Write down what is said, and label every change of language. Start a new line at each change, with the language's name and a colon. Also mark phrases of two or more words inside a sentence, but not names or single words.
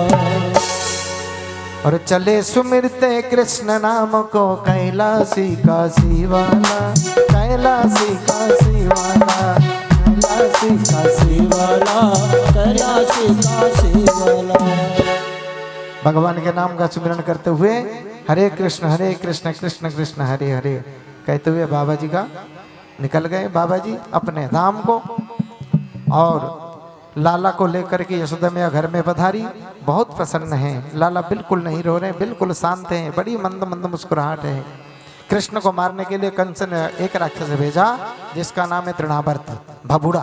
Hindi: और चले सुमिरते कृष्ण नाम को, कैलासी काशी वाला, कैलासी काशी वाला, कैलासी काशी वाला, कैलासी काशी वाला। भगवान के नाम का सुमिरन करते हुए हरे कृष्ण कृष्ण कृष्ण हरे हरे कहते हुए बाबा जी का निकल गए। बाबा जी अपने धाम को और लाला को लेकर के यशोदा मैया घर में पधारी। बहुत प्रसन्न हैं, लाला बिल्कुल नहीं रो रहे, बिल्कुल शांत हैं, बड़ी मंद मंद मुस्कुराहट है। कृष्ण को मारने के लिए कंस ने एक राक्षस भेजा जिसका नाम है तृणावर्त, भबुड़ा।